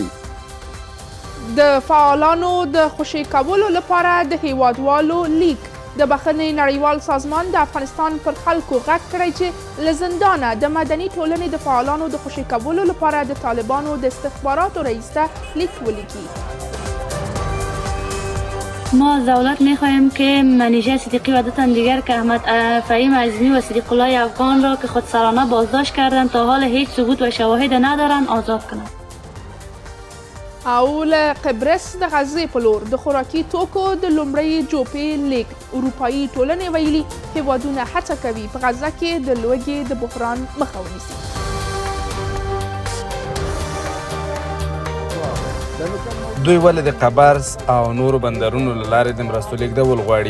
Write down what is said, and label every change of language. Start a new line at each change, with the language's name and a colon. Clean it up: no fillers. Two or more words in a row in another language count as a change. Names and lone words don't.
Pashto: د فعالانو د خوشي کولو لپاره د هیوادوالو لیک. د بخښنې نړیوال سازمان د افغانستان پر خلکو غږ کړی چې له زندانه د مدني ټولنې د فعالانو د خوشي کولو لپاره د طالبانو د استخباراتو رئیس ته لیک ولیکي.
Persian: ما از دولت میخواهیم که منیژه صدیقی و دو تن دیگر که احمد فهیم عظیمی و صدیق الله افغان را که خودسرانه بازداشت کردند تا حال هیچ ثبوت و شواهد ندارند آزاد کنند.
Pashto: او له قبرس د غزې په لور د خوراکي توکو د لومړۍ جوپې لیږد. اروپایي ټولنې ویلي هیوادونه هڅه کوي په غزه کې د لوږې د بحران مخه ونیسي. دوی ولې د قبرس او نورو بندرونو له لارې د مرستو لیږدول غواړي؟